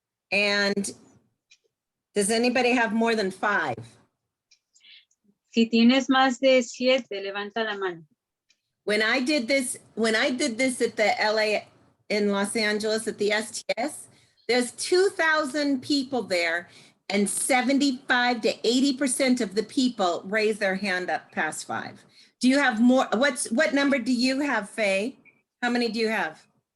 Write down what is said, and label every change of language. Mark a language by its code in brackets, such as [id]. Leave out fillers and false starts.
[en] And does anybody have more than 5? [es] Si tienes más de 7, levanta la mano. [en] When I did this at the LA in Los Angeles at the STS, there's 2,000 people there and 75 to 80% of the people raise their hand up past 5. Do you have more? What number do you have, Faye? How many do you have?